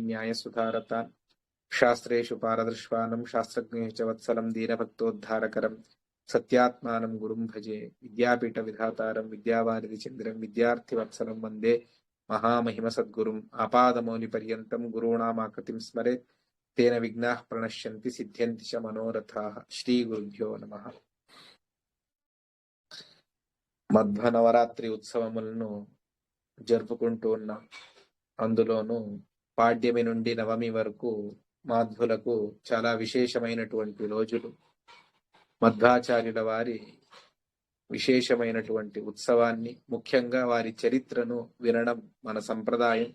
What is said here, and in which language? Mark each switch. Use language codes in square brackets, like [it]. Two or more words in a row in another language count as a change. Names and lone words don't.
[sa] न्यायसुधारतान् शास्त्रेषु पारदृश्वानं शास्त्रज्ञैः च वत्सलं दीनभक्तोद्धारकरं सत्यात्मानं गुरुं भजे विद्यापीठविधातारं विद्यावारिधिचन्द्रं विद्यार्थिवत्सलं वन्दे महामहिमसद्गुरुम् आपादमौलिपर्यन्तं गुरूणामाकृतिं स्मरेत् तेन विघ्नाः प्रणश्यन्ति सिद्ध्यन्ति च मनोरथाः श्रीगुरुभ्यो नमः [te] మధ్వ నవరాత్రి ఉత్సవములను జరుపుకుంటూ ఉన్నాం. అందులోనూ పాడ్యమి నుండి నవమి వరకు మాధ్వులకు చాలా విశేషమైనటువంటి రోజులు. మధ్వాచార్యుల వారి విశేషమైనటువంటి ఉత్సవాన్ని, ముఖ్యంగా వారి చరిత్రను వినడం మన సంప్రదాయం.